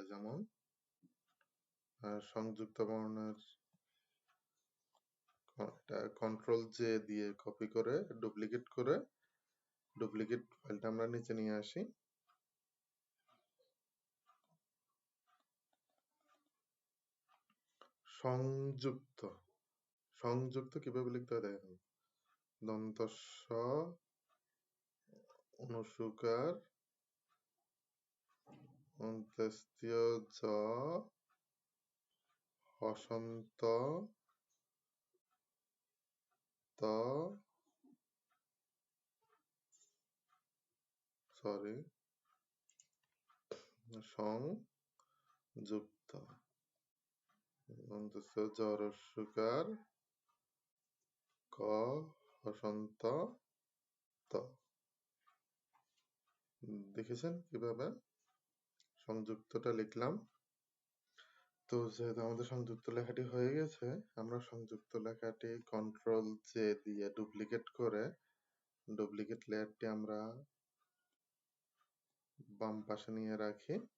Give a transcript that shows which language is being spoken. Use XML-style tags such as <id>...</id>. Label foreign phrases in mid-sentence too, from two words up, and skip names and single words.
<bn>যেমন সংযুক্ত বর্ণের এটা</bn> <en>Control J</en> <bn>দিয়ে কপি করে ডুপ্লিকেট ফাইলটা আমরা নিচে নিয়ে আসি। সংযুক্ত সংযুক্ত কিভাবে লিখতে হয় দেখেন, দন্ত স অনুসুকার অন্ত্যেষ্টিয় জ হসন্ত ত সংযুক্ত অন্ত্যেষ্টিয় জ রস্যকার ক হসন্ত ত। দেখেছেন কিভাবে সংযুক্তটা লিখলাম? তো যেহেতু আমাদের সংযুক্ত লেখাটি হয়ে গেছে, আমরা সংযুক্ত লেখাটি</bn> <en>Control J</en> <bn>দিয়ে ডুপ্লিকেট লেয়ারটি আমরা বাম পাশে নিয়ে রাখি।</bn>